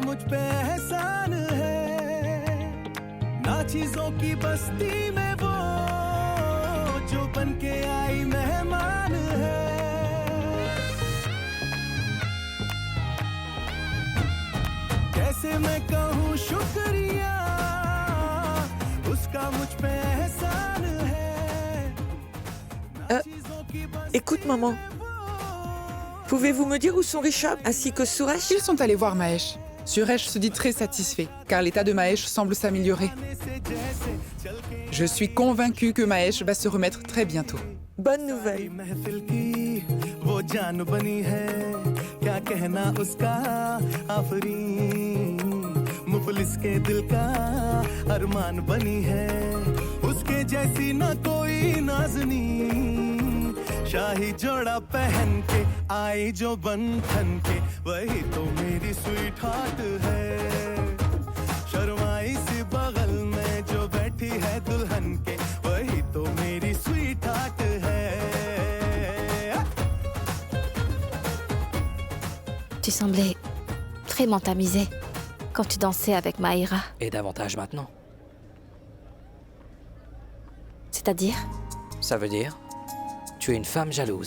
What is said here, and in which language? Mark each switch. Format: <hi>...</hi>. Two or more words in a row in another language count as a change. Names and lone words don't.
<hi>मुझ पे एहसान है ना चीजों की बस्ती में वो जो बन के आई मेहमान है कैसे मैं कहूँ शुक्रिया उसका मुझ पे एहसान है ना चीजों की बस्ती</hi> <fr>Écoute, maman. Pouvez-vous me dire où sont Rishabh ainsi que Suresh? Ils sont allés voir Mahesh. Suresh se dit très satisfait, car l'état de Mahesh semble s'améliorer. Je suis convaincue que Mahesh va se remettre très bientôt. Bonne nouvelle.</fr> <hi>वो जान बनी है क्या कहना उसका आफरीन मुफलिस के दिल का अरमान बनी है उसके जैसी ना कोई नाज़नी शाही जोड़ा पहन के आई जो बंधन के वही तो मेरी</hi> <en>sweet heart</en> <hi>है शर्माई सी बगल में जो बैठी है दुल्हन के वही तो मेरी</hi> <en>sweet heart</en> <hi>है</hi> <fr>Tu semblais très mentamisé quand tu dansais avec Maïra. Et davantage maintenant. C'est-à-dire? Ça veut dire, tu es une femme jalouse.</fr>